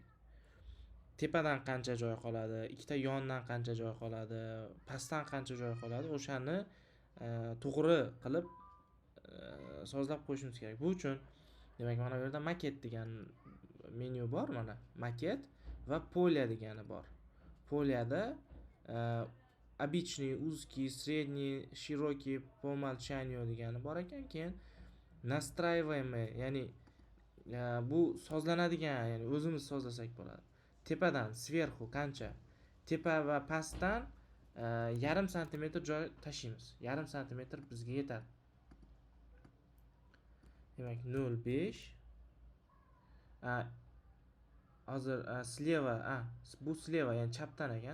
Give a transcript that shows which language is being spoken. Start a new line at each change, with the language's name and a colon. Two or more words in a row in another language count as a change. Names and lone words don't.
Uzbek: Tepadan qancha joy qoladi, ikkita yondan qancha joy qoladi, pastdan qancha joy qoladi, o'shani to'g'ri qilib sozlab qo'yishimiz kerak. Bu uchun demak mana bu yerda maket degan menyu bor, mana maket va polya degani bor. Polyada
Russian: обычный, узкий, средний, широкий по умолчанию
Uzbek: degani bor ekan. Keyin настраиваемый, ya'ni bu sozlanadigan, ya'ni o'zimiz sozlasak bo'ladi. Tepadan sverxu qancha? Tepa va pastdan yarim santimetr joy tashlaymiz. Yarim santimetr bizga yetadi. Demak 0.5 hozir sleva, bu sleva, ya'ni chapdan ekan.